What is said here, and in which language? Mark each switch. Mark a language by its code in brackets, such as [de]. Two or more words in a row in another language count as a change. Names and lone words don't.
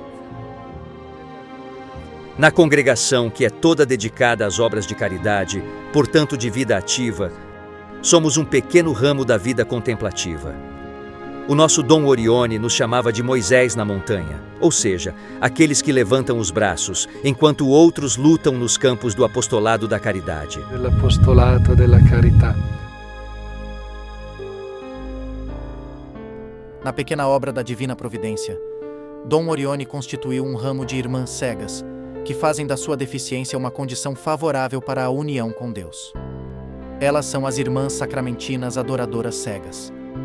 [pt] Na congregação, que é toda dedicada às obras de caridade, portanto de vida ativa, somos um pequeno ramo da vida contemplativa. O nosso Dom Orione nos chamava de Moisés na montanha, ou seja, aqueles que levantam os braços, enquanto outros lutam nos campos do apostolado da caridade. [it] L'apostolato della carità. [pt] Na pequena obra da Divina Providência, Dom Orione constituiu um ramo de irmãs cegas, que fazem da sua deficiência uma condição favorável para a união com Deus. Elas são as irmãs sacramentinas adoradoras cegas.